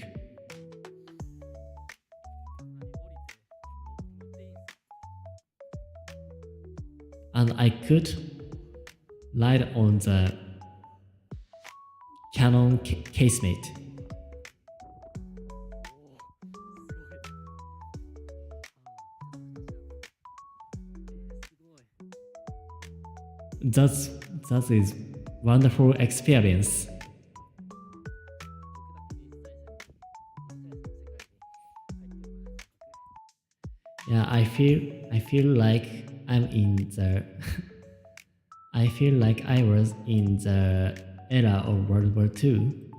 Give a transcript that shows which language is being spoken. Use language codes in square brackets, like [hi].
[ja] 何降りて乗っていいんすか？ [en] And I could ride on the cannon casemate. [ja] おお、すごい。 [en] That is wonderful experience. [ja] 僕だけ実際戦の世界に入ってるような感覚。 [en] Yeah, I feel like I'm in the I feel like I was in the era of World War II.